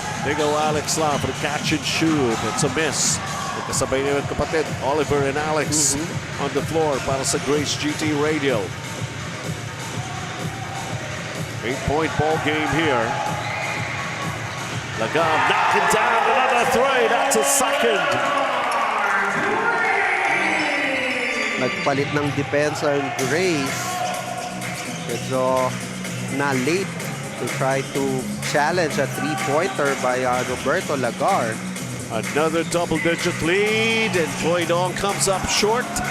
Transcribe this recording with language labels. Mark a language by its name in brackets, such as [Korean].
[English] There go Alex Lau for the catch and shoot. It's a miss. [Filipino] Kasabay niya yung kapatid, [English] Oliver and Alex on the floor [Filipino] para sa [English] Grace GT Radio. 8-point ball game here. Lagam knocking down another three. That's a second. [Filipino] Nagpalit ng depensa ang Grace. Medyo na [English] late to try to challenge a three-pointer by Roberto Lagar. Another double-digit lead, and Chloe Dong comes up short.